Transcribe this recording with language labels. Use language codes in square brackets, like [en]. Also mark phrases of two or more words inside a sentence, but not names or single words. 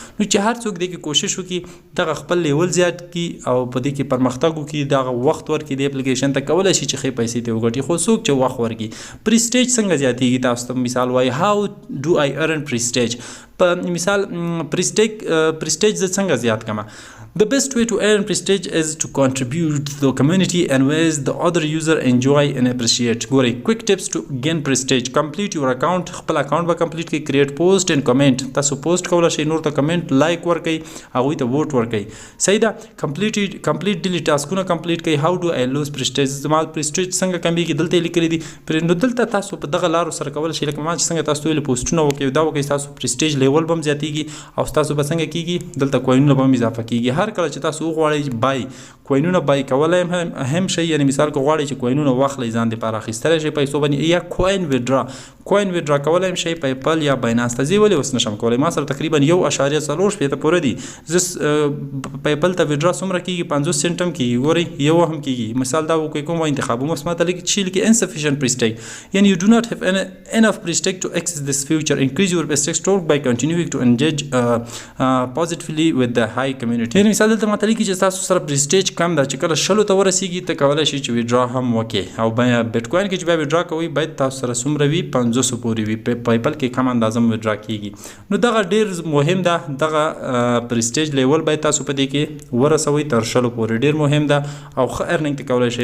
[ps] نو چې هر څوک دې کې کوشش وکړي دغه خپل لیول زیات کړي او په دې کې پرمختګ وکړي دغه وخت ورکړي د اپلیکیشن ته کولی شي چې ښې پیسې ته وګټي. خو څوک چې وخت ورکړي پری سټیج څنګه زیاتېږي تاسو ته مثال وایي [en] how do I earn prestige [ps] په مثال پری سټیج زه څنګه زیات کړم. [en] The best way to earn prestige is to contribute to the community and ways the other user enjoy and appreciate. ګورئ quick tips to gain prestige. Complete your account. خپل account به complete کړئ. create post and comment. [ps] تاسو post کولی شئ نور ته [en] comment like [ps] ورکړئ هغوی ته vote ورکړئ. صحیح ده. [en] complete daily taskونه complete کړئ. how do I lose prestige [ps] زما prestige څنګه کمیږي دلته یې لیکلي دي. نو دلته تاسو په دغه لارو سره کولی شئ لکه ما چې څنګه تاسو ویلي پوسټونه وکړئ دا وکړئ ستاسو prestige لیول به هم زیاتېږي او ستاسو به څنګه کېږي دلته کوینونه به هم اضافه کېږي. هر کله چې تاسو وغواړئ بای کوینونه بای کولی هم شئ یعنی مثال که غواړئ چې کوینونه واخلئ ځان دپاره اخیستلی شئ پیسو باندې یا کوین ویډرا کولی هم شئ پیپل یا باینانس ته. زه ولې اوس نشم کولی ما سره تقریبا 1.4 پوره دي. زه پیپل ته ویډرا څومره کېږي 50 سنټ هم کېږي ګورئ یو هم کېږي. مثال دا وکړئ کوم انتخابوم اوس ماته لیکي چې لیکي [en] insufficient prestige [ps] یعنی [en] you do not have enough prestige to access this future. Increase your prestige score by continuing to engage positively with the high community. [ps] یعنی مثال دلته ماته لیکي چې تاسو سره prestige کم ده چې کله 100 ته ورسیږي ته کولی شئ چې ویډرا هم وکړئ او بیا بیټ کوین کې چې بیا ویډرا کوئ باید تاسو سره څومره وي 500 پورې وي. پیپل کې کم اندازه ویډرا کېږي. نو دغه ډېر مهم ده دغه prestige لیول باید تاسو په دې کې ورسوئ تر 100 پورې ډېر مهم ده او ښه ارننګ ته کولی شئ.